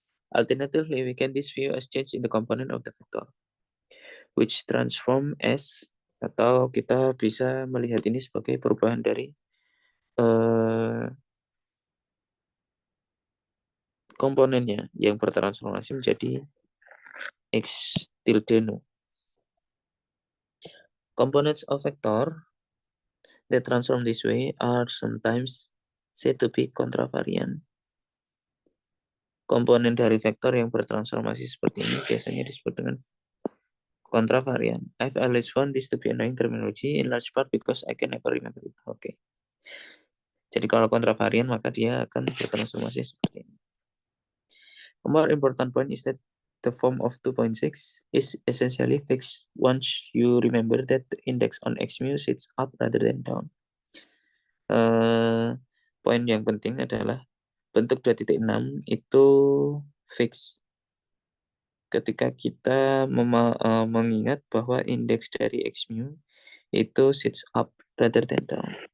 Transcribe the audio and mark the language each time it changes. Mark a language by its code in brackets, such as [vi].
[en] Alternatively, we can this view as change in the component of the vector, which transform as, [id] atau kita bisa melihat ini sebagai perubahan dari komponennya yang bertransformasi menjadi x tilde nu. [en] Components of vector that transform this way are sometimes said to be contravariant. [id] Komponen dari vektor yang bertransformasi seperti ini biasanya disebut dengan contravariant. [en] I've always found this to be annoying terminology in large part because I can never remember it. Oke. [id] Jadi kalau contravariant maka dia akan bertransformasi seperti ini. [en] A more important point is that the form of 2.6 is essentially fixed once you remember that the index on x mu sits up rather than down. [id] Poin yang penting adalah bentuk 2.6 itu fix ketika kita mengingat bahwa indeks dari x mu itu [en] sits up rather than down.